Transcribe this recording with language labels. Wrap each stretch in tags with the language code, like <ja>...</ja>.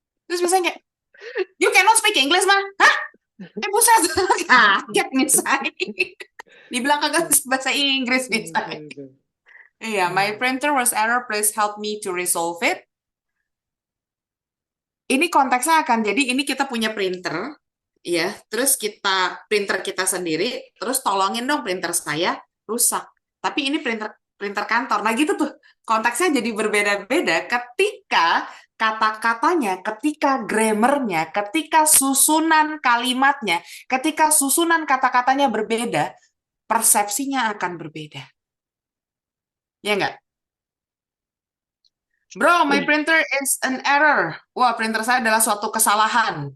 <id>Terus Miss I kayak,</id> <en>you cannot speak English mah?</en> <id>Hah? Buset, kaget Miss I. Dibilang kagak bahasa Inggris Miss I.</id> <en>Iya, my printer was error. Please help me to resolve it.</en> <id>Ini konteksnya akan jadi ini kita punya printer, ya. Terus printer kita sendiri, terus tolongin dong printer saya rusak. Tapi ini printer printer kantor. Nah gitu tuh konteksnya jadi berbeda-beda ketika kata-katanya, ketika grammarnya, ketika susunan kalimatnya, ketika susunan kata-katanya berbeda, persepsinya akan berbeda. Ya nggak?</id> <en>Bro, my printer is an error.</en> <id>Wah, printer saya adalah suatu kesalahan.</id>